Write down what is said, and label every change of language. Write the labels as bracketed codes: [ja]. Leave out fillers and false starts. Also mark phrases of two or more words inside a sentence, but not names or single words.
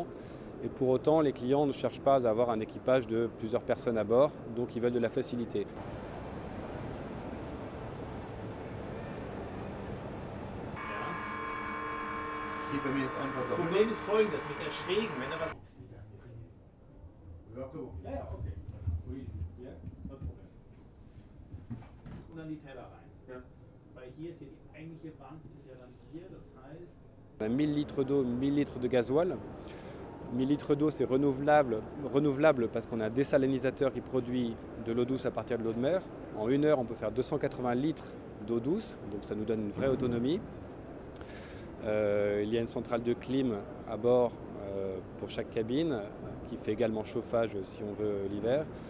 [fr] Et pour autant, les clients ne cherchent pas à avoir un équipage de plusieurs personnes à bord, donc ils veulent de la facilité. [de] Das Problem ist folgendes, mit der Schrägen, wenn er was... Ja, ja, okay. Ja, kein Problem. Und dann die Teller rein. Ja. Weil hier ist ja die eigentliche Wand ist ja dann hier, das heißt... [fr] On a 1000 litres d'eau, 1000 litres de gasoil. 1000 litres d'eau, c'est renouvelable parce qu'on a un désalinisateur qui produit de l'eau douce à partir de l'eau de mer. En 1 heure, on peut faire 280 litres d'eau douce, donc ça nous donne une vraie autonomie. Il y a une centrale de clim à bord pour chaque cabine qui fait également chauffage si on veut l'hiver.